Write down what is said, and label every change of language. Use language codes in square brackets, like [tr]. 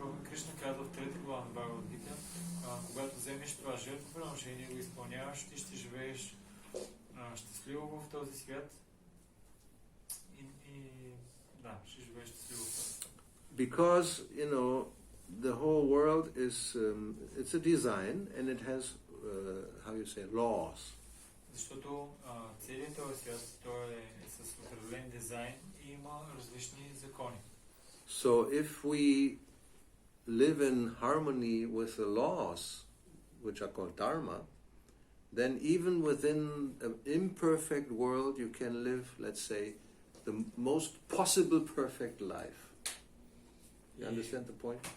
[bg] Кришна казва в 3 глава на Бхагавад Гита, когато вземеш това жертвоприношение и го изпълняваш, ти ще живееш щастливо в този свят и да, ще живееш щастливо в този свят. [en] Because, the whole world is, it's a design and it has, how you say, laws. [bg] Защото целият този свят, той е с определен дизайн и има различни закони. [en] So if we live in harmony with the laws, which are called dharma, then even within an imperfect world you can live, let's say, the most possible perfect life. You understand the point?